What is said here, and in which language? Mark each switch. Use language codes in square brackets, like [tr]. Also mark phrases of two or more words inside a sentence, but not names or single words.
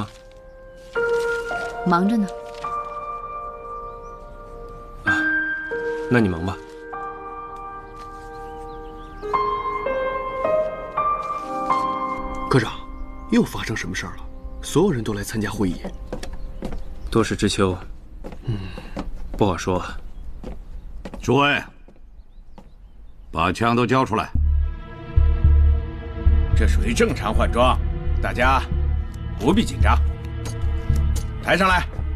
[zh] 忙着呢。啊，那你忙吧。科长，又发生什麼事兒了？所有人都來參加會議。多事之秋，不好說。諸位，把槍都交出來。這屬於正常換裝，大家不必緊張。抬上來。